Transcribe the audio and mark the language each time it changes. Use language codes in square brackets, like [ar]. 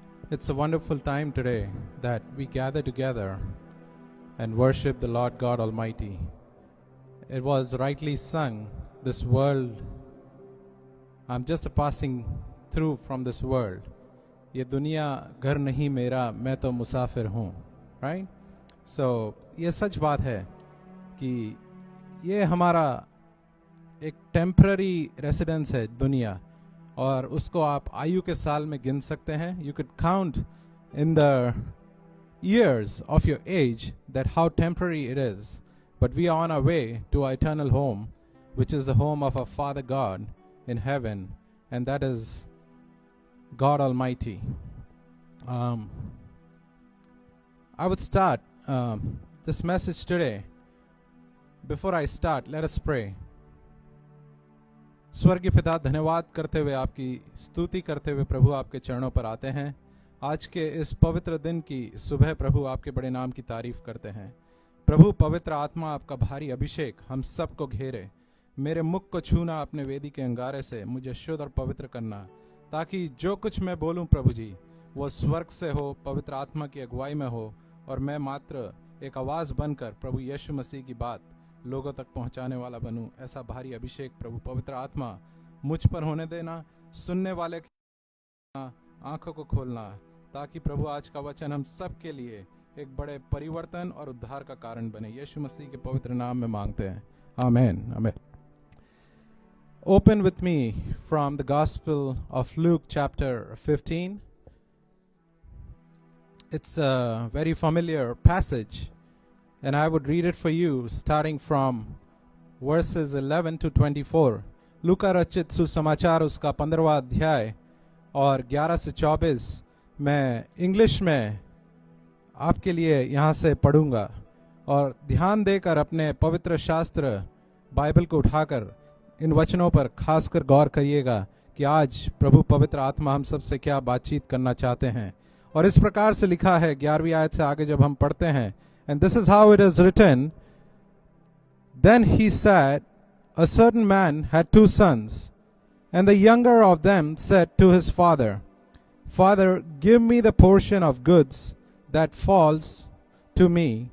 [en] It's a wonderful time today that we gather together and worship the Lord God Almighty. It was rightly sung, this world, I'm just passing through from this world. [hi] ये दुनिया घर नहीं मेरा, मैं तो मुसाफिर हूँ. [en] Right? [hi] So, ये सच बात है कि ये हमारा एक टेम्पररी रेसिडेंस है दुनिया, और उसको आप आयु के साल में गिन सकते हैं. [en] You can count in the years of your age that how temporary it is, but we are on our way to our eternal home, which is the home of our Father God in heaven, and that is God Almighty. I would start this message today. Before I start, let us pray. [hi] स्वर्गीय पिता, धन्यवाद करते हुए, आपकी स्तुति करते हुए प्रभु आपके चरणों पर आते हैं. आज के इस पवित्र दिन की सुबह प्रभु आपके बड़े नाम की तारीफ करते हैं. प्रभु, पवित्र आत्मा आपका भारी अभिषेक हम सबको घेरे. मेरे मुख को छूना अपने वेदी के अंगारे से, मुझे शुद्ध और पवित्र करना, ताकि जो कुछ मैं बोलूं प्रभु जी वो स्वर्ग से हो, पवित्र आत्मा की अगुवाई में हो, और मैं मात्र एक आवाज़ बनकर प्रभु यीशु मसीह की बात लोगों तक पहुंचाने वाला बनूं. ऐसा भारी अभिषेक प्रभु पवित्र आत्मा मुझ पर होने देना. सुनने वाले आंखों को खोलना, ताकि प्रभु आज का वचन हम सब के लिए एक बड़े परिवर्तन और उद्धार का कारण बने। यीशु मसीह के पवित्र नाम में मांगते हैं, आमेन आमेन। [en] Open with me from the Gospel of Luke chapter 15. It's a very familiar passage, and I would read it for you starting from verses 11 to 24. [hi] लूका रचित सुसमाचार उसका 15वां अध्याय और 11 से 24 मैं इंग्लिश में आपके लिए यहाँ से पढ़ूंगा, और ध्यान देकर अपने पवित्र शास्त्र बाइबल को उठाकर इन वचनों पर खासकर गौर करिएगा कि आज प्रभु पवित्र आत्मा हम सब से क्या बातचीत करना चाहते हैं। और इस प्रकार से लिखा है 11वीं आयत से आगे जब हम पढ़ते हैं, [en] And this is how it is written, then he said a certain man had 2 sons, and the younger of them said to his father, Father, give me the portion of goods that falls to me.